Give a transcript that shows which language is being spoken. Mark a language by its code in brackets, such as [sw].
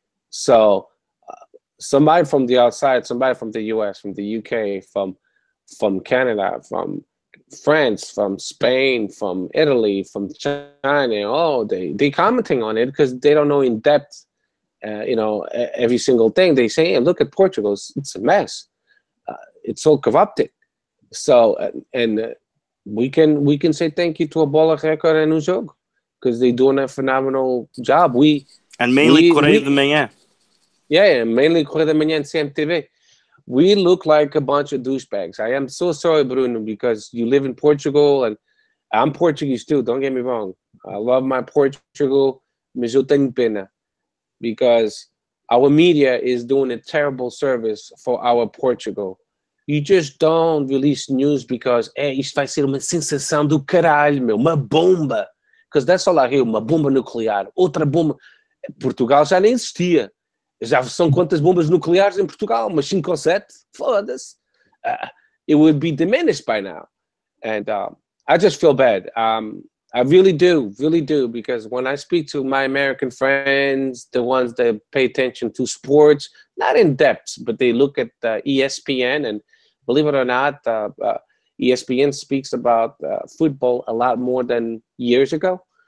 [en] So somebody from the outside, somebody from the US, from the UK, from Canada, from France, from Spain, from Italy, from China, they commenting on it because they don't know in depth, every single thing. They say, hey, look at Portugal, it's a mess. It's all corrupted. So, and we can say thank you to a Bola Record and o Jogo because they're doing a phenomenal job. Mainly Correio da Manhã. Yeah, mainly Correio da Manhã and CMTV. We look like a bunch of douchebags. I am so sorry, Bruno, because you live in Portugal, and I'm Portuguese too, don't get me wrong. I love my Portugal, [pt] mas eu tenho pena, [en] because our media is doing a terrible service for our Portugal. You just don't release news because, [pt] isto vai ser uma sensação do caralho, meu, uma bomba. [en] Because that's all I hear, [pt] uma bomba nuclear, outra bomba. Portugal já nem existia. Já são quantas bombas nucleares em Portugal? Umas 5 ou 7? Foda-se. [en] It would be diminished by now. And I just feel bad. I really do, because when I speak to my American friends, the ones that pay attention to sports, not in depth, but they look at ESPN, and believe it or not, ESPN speaks about football a lot more than years ago.